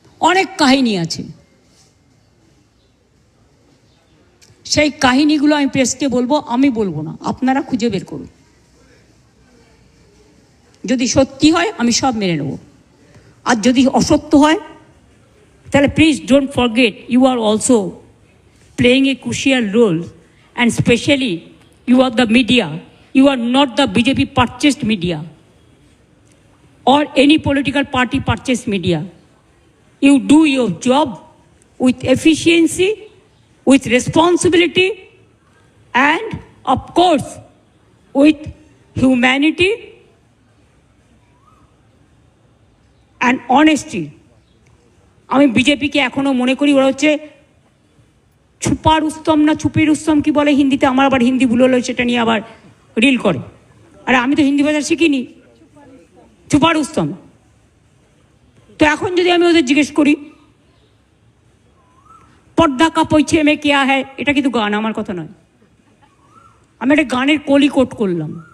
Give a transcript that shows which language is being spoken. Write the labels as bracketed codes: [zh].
[bn] অনেক কাহিনী আছে, সেই কাহিনীগুলো আমি প্রেসকে বলবো, আমি বলবো না, আপনারা খুঁজে বের করুন। যদি সত্যি হয় আমি সব মেনে নেব, আর যদি অসত্য হয় তাহলে [en] Please don't forget you are also playing a crucial role, and specially you are the media. You are not the BJP purchased media or any political party purchased media. You do your job with efficiency, with responsibility, and of course with humanity and honesty. [bn] আমি বিজেপিকে এখনো মনে করি ওরা হচ্ছে ছুপা রুস্তম না ছুপি রুস্তম কি বলে হিন্দিতে, আমার আবার হিন্দি ভুল হলো, সেটা নিয়ে আবার রিল করে। আরে আমি তো হিন্দি ভাষা শিখিনি, ছুপা রুস্তম। তো এখন যদি আমি ওদের জিজ্ঞেস করি [hi] পর্দা কা পৈছে মে কেয়া হ্যায়, [bn] এটা কিন্তু গান, আমার কথা নয়, আমি একটা গানের কলি কোট করলাম।